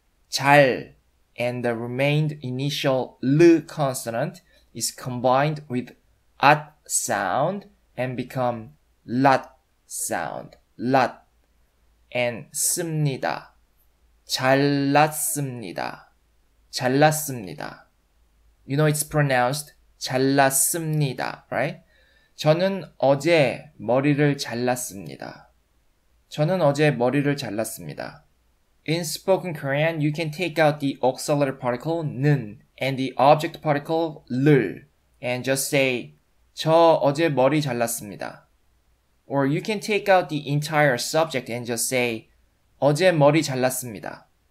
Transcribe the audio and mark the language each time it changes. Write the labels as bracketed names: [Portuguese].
[English] 잘 and the remained initial 르 consonant is combined with at sound and become lat sound, lat, and 씁니다. [Korean] 잘랐습니다. 잘랐습니다. [English] You know it's pronounced 잘랐습니다, right? [Korean] 저는 어제 머리를 잘랐습니다. 저는 어제 머리를 잘랐습니다. [English] In spoken Korean, you can take out the auxiliary particle 는 and the object particle 를 and just say [Korean] 저 어제 머리 잘랐습니다. [English] Or you can take out the entire subject and just say [Korean] 어제 머리 잘랐습니다.